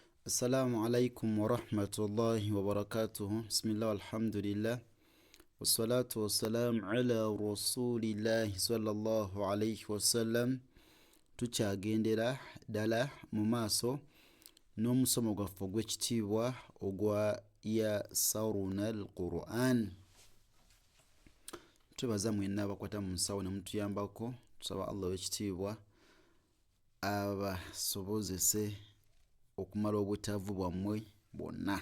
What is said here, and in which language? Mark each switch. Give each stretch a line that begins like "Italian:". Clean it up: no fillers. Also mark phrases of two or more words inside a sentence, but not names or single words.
Arabic: السلام عليكم ورحمة الله وبركاته. بسم الله والحمد لله والصلاة والسلام على رسول الله صلى الله عليه وسلم.
Ganda: tukyagendera ddala mu maaso n'omusomo gwaffe ogw'ekitiibwa ogwa
Arabic: يسرنا القرآن.
Ganda: Twebaza mwenna abakwata mu nsawo ne mutuyambako. Tusaba Allah w'ekitiibwa abasobozese okumala obwetaavu bwammwe bwonna.